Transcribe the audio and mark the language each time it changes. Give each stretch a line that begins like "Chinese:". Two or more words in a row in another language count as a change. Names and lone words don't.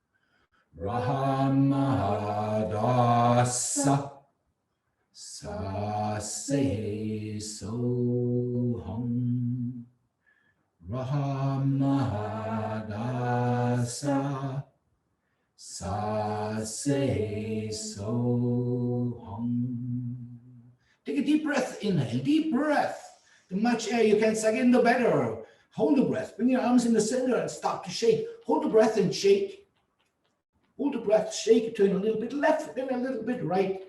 Sanskrit: Rahamahadasa sa se so hum. Rahamahadasa sa se so hum.
English: Take a deep breath, inhale, deep breath. The much air you can suck in, the better. Hold the breath, bring your arms in the center and start to shake. Hold the breath and shake. Hold the breath, shake, turn a little bit left, then a little bit right.